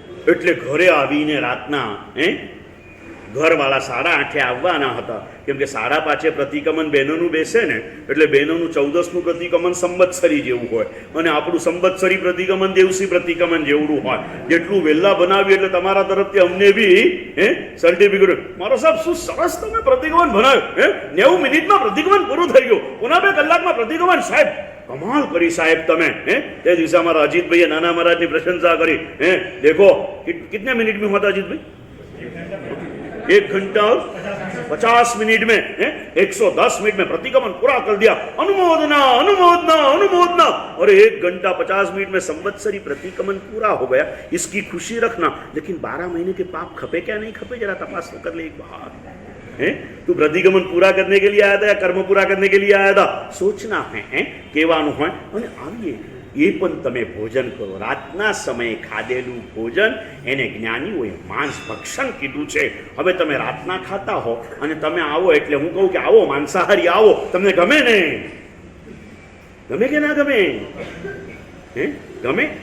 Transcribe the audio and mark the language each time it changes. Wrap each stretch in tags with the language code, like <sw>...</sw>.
<gu>એટલે ઘરે આવીને રાતના ઘરવાળા 8:30 આવવાના હતા, કેમ કે 5:30 પ્રતિક્રમણ બહેનોનું બેસે ને, એટલે બહેનોનું 14મું પ્રતિક્રમણ સંવત્સરી જેવું હોય અને આપણું સંવત્સરી પ્રતિક્રમણ દેવસી પ્રતિક્રમણ જેવડું હોય. જેટલું વહેલા બનાવ્યું એટલે તમારા તરફથી અમને બી સર્ટિફિકેટ. મારો સાહેબ શું સરસ તમે પ્રતિક્રમણ બનાવ્યું, 90 મિનિટમાં પ્રતિક્રમણ પૂરું થઈ ગયું, પુના 2 કલાકમાં પ્રતિક્રમણ. સાહેબ કમાલ કરી સાહેબ તમે. તે દિવસે અમારા અજીતભાઈએ નાના મહારાજની પ્રશંસા કરી.</gu> <hi>દેખો કિતને મિનિટ में हुआ था अजीत भाई? 1 घंटा 50 मिनट में 110 मिनट में प्रतिक्रमण पूरा कर दिया. अनुमोदना अनुमोदना अनुमोदना. और 1 घंटा 50 मिनट में संवत्सरी प्रतिक्रमण पूरा हो गया. इसकी खुशी रखना. लेकिन 12 महीने के पाप खपे क्या नहीं खपे, जरा तपास तो कर ले एक बार. तू प्रतिक्रमण पूरा करने के लिए आया था या कर्म पूरा करने के लिए आया था? सोचना है</hi> <gu>કહેવાનું હોય. અને આવીએ એ પણ તમે ભોજન કરો. રાતના સમયે ખાધેલું ભોજન એને જ્ઞાનીઓએ માંસ ભક્ષણ કીધું છે. હવે તમે રાતના ખાતા હો અને તમે આવો એટલે હું કહું કે આવો માંસાહારી આવો, તમને ગમે ને? ગમે કે ના ગમે? ગમે?</gu>